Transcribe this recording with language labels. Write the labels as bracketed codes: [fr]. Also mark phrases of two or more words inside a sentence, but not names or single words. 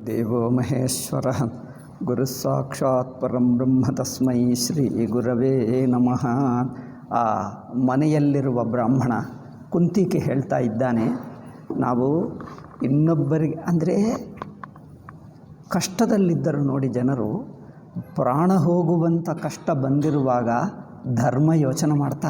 [sa] ದೇವೋ ಮಹೇಶ್ವರ ಗುರುಸಾಕ್ಷಾತ್ ಪರಂ ಬ್ರಹ್ಮ ತಸ್ಮೈ ಶ್ರೀ ಗುರವೇ ನಮಃ. [kn] ಆ ಮನೆಯಲ್ಲಿರುವ ಬ್ರಾಹ್ಮಣ ಕುಂತಿಗೆ ಹೇಳ್ತಾ ಇದ್ದಾನೆ, ನಾವು ಇನ್ನೊಬ್ಬರಿಗೆ ಅಂದರೆ ಕಷ್ಟದಲ್ಲಿದ್ದರು ನೋಡಿ ಜನರು, ಪ್ರಾಣ ಹೋಗುವಂಥ ಕಷ್ಟ ಬಂದಿರುವಾಗ ಧರ್ಮ ಯೋಚನೆ ಮಾಡ್ತಾರ?